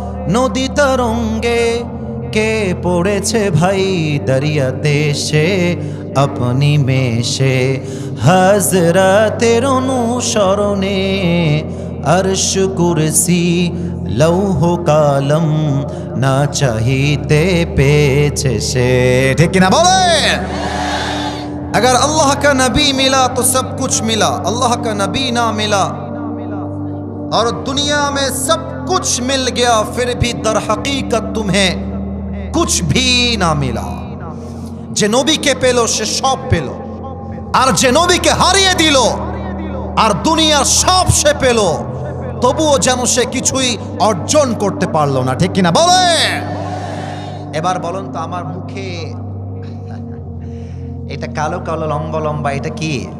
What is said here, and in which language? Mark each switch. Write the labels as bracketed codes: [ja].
[bn] নদী তরঙ্গে কে পড়েছে ভাই দরিয়াতে সে, আপনি [hi] में से [bn] হাজরাতের অনুসরণে আরশ কুরসি লৌহ কালম না চাহিতে পেয়েছে সে। ঠিক কিনা বলে? [hi] अगर अल्लाह का नबी मिला तो सब कुछ मिला, अल्लाह का नबी ना मिला और दुनिया में सब कुछ मिल गया फिर भी दर हकीकत तुम्हें कुछ भी ना मिला। [bn] যে নবীকে পেল সে সব পেল, আর যে নবীকে হারিয়ে দিল আর দুনিয়ার সব সে পেল, তবুও যেন সে কিছুই অর্জন করতে পারলো না। ঠিক কিনা বলে? এবার বলুন তো, আমার মুখে এটা কালো কালো লম্বা লম্বা, এটা কি?